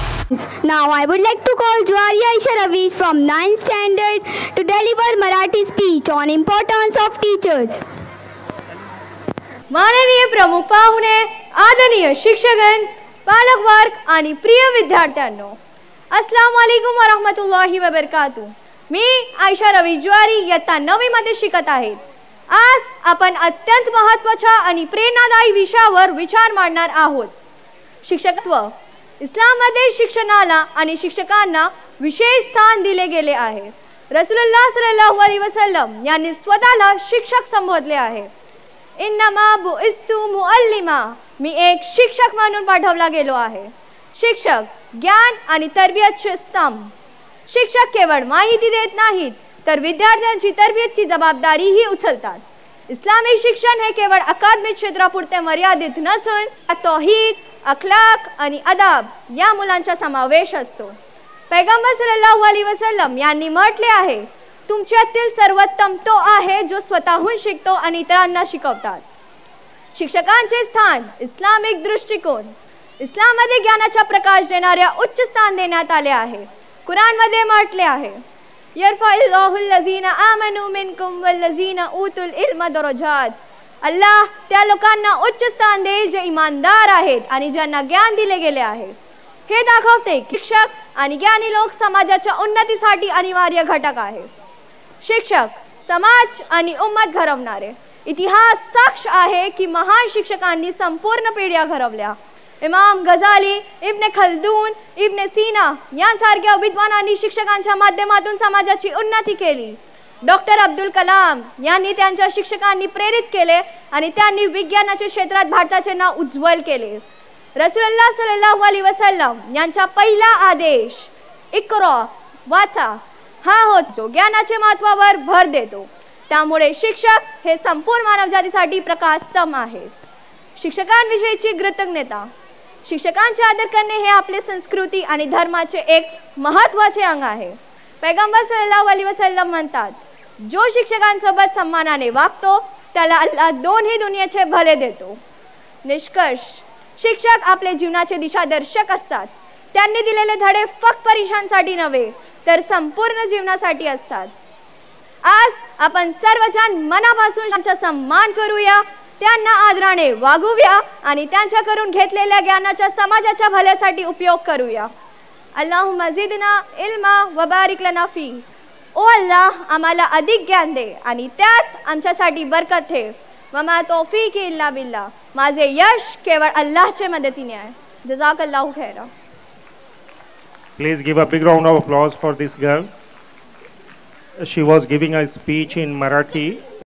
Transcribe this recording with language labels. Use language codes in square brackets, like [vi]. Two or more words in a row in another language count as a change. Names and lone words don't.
[en] Now I would like to call Jwari Aisha Ravish from 9th standard to deliver Marathi speech on importance of teachers. [mr] माननीय प्रमुख पाहुणे, आदरणीय शिक्षकगण, पालक वर्ग आणि प्रिय विद्यार्थ्यांनो, [ar] السلام عليكم ورحمة الله وبركاته. [mr] मी आयशा रवीश ज्वारी इयत्ता 9वी मध्ये शिकत आहे. आज आपण अत्यंत महत्त्वाच्या आणि प्रेरणादायी विषयावर विचार मांडणार आहोत. शिक्षकत्व. इस्लाममध्ये शिक्षणाला आणि शिक्षकांना विशेष स्थान दिले गेले आहे. रसूलुल्लाह [ar] صلى الله عليه وسلم [mr] यांनी स्वतःला शिक्षक संबोधले आहे. [ar] إنما بعثت معلما, [mr] मी एक शिक्षक म्हणून पाठवला गेलो आहे. शिक्षक ज्ञान आणि तरबियतचे स्तंभ. शिक्षक केवळ माहिती देत नाहीत तर विद्यार्थ्यांची तरबियतची जबाबदारीही उचलतात. इस्लामी शिक्षण हे केवळ अकादमिक क्षेत्रापुरते मर्यादित नसून तौहीद, अखलाक आणि अदाब या मुलांचा समावेश असतो. पैगंबर [ar] صلى الله عليه وسلم [mr] यांनी म्हटले आहे, तुमच्यातील सर्वोत्तम तो आहे जो स्वतःहून शिकतो आणि इतरांना शिकवतात. शिक्षकांचे स्थान. इस्लामिक दृष्टिकोन. इस्लाममध्ये ज्ञानाचा प्रकाश देणाऱ्या उच्च स्थान देण्यात आले आहे. कुराणमध्ये म्हटले आहे, [ar] يرفع الله الذين آمنوا منكم والذين أوتوا العلم درجات. [mr] अल्लाह त्या लोकांना उच्च स्थान देईल जे इमानदार आहेत आणि ज्यांना ज्ञान दिले गेले आहे. हे दाखवते शिक्षक आणि ज्ञानी लोक समाजाच्या उन्नतीसाठी अनिवार्य घटक आहे. शिक्षक समाज आणि उम्मत घडवणारे. इतिहास साक्ष आहे की महान शिक्षकांनी संपूर्ण पिढ्या घडवल्या. इमाम गझाली, इब्न खल्दून, इब्न सीना यांसारख्या विद्वानांनी शिक्षकांच्या माध्यमातून समाजाची उन्नती केली. डॉक्टर अब्दुल कलाम यांनी त्यांच्या शिक्षकांनी प्रेरित केले आणि त्यांनी विज्ञानाच्या क्षेत्रात भारताचे नाव उज्ज्वल केले. रसूलुल्लाह [ar] صلى الله عليه وسلم [mr] यांचा पहिला आदेश इक्रा, वाचा, हा होता जो ज्ञानाच्या महत्त्वावर भर देतो. त्यामुळे शिक्षक हे संपूर्ण मानवजातीसाठी प्रकाशस्तंभ आहे. शिक्षकांविषयीची कृतज्ञता. शिक्षकांचे आदर करणे हे आपले संस्कृती आणि धर्माचे एक महत्त्वाचे अंग आहे. पैगंबर [ar] صلى الله عليه وسلم [mr] म्हणतात, जो शिक्षकांसोबत सन्मानाने वागतो त्याला अल्लाह दोन्ही दुनियेचे भले देतो. निष्कर्ष. शिक्षक आपले जीवनाचे दिशादर्शक असतात. त्यांनी दिलेले धडे फक्त परीक्षांसाठी नव्हे तर संपूर्ण जीवनासाठी असतात. आज आपण सर्वजण मनापासून त्यांचा सन्मान करूया, त्यांना आदराने वागूया आणि त्यांच्याकडून घेतलेल्या ज्ञानाचा समाजाच्या भल्यासाठी उपयोग करूया. [ar] اللهم زدنا علما وبارك لنا في. [mr] ओ अल्लाह, आम्हाला अधिक ज्ञान दे आणि त्यात आमच्यासाठी बरकत ठेव. [ar] وما توفيق إلا بالله. [mr] माझे यश केवळ अल्लाहच्या मदतीने आहे. [ar] جزاك الله خيرا. [en] Please give a big round of applause for this girl. She was giving a speech in Marathi.